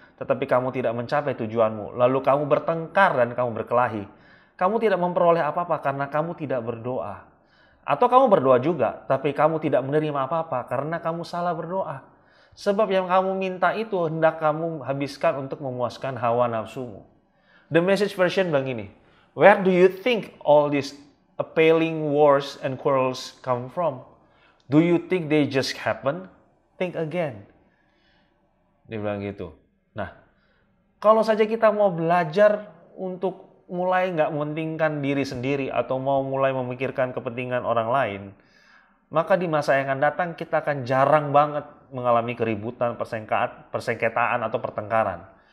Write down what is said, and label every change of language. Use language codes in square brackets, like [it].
[id] Tetapi kamu tidak mencapai tujuanmu. Lalu kamu bertengkar dan kamu berkelahi. Kamu tidak memperoleh apa-apa karena kamu tidak berdoa. Atau kamu berdoa juga, tapi kamu tidak menerima apa-apa karena kamu salah berdoa. Sebab yang kamu minta itu hendak kamu habiskan untuk memuaskan hawa nafsumu. [en] The Message version [id] bilang gini, [en] where do you think all these appalling wars and quarrels come from? Do you think they just happen? Think again. [id] Dia bilang gitu. Nah, kalau saja kita mau belajar untuk mulai nggak mementingkan diri sendiri atau mau mulai memikirkan kepentingan orang lain, maka di masa yang akan datang kita akan jarang banget mengalami keributan, persengketaan atau pertengkaran.